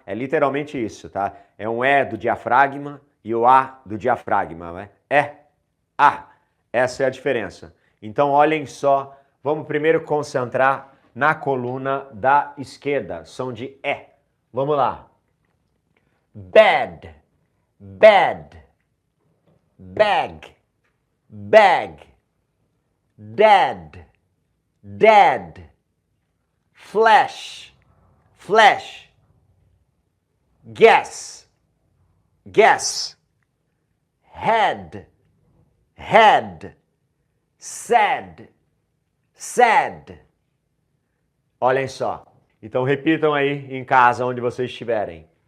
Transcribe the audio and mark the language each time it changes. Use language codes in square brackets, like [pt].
[pt] É literalmente isso, tá? É um E do diafragma e o A do diafragma, né? A. Essa é a diferença. Então, olhem só, vamos primeiro concentrar na coluna da esquerda, som de E. Vamos lá. [en] Bed, bed, bag, bag, dead, dead, flesh, flesh, guess, guess, head, head, said, said. [pt] Olhem só. Então repitam aí em casa onde vocês estiverem.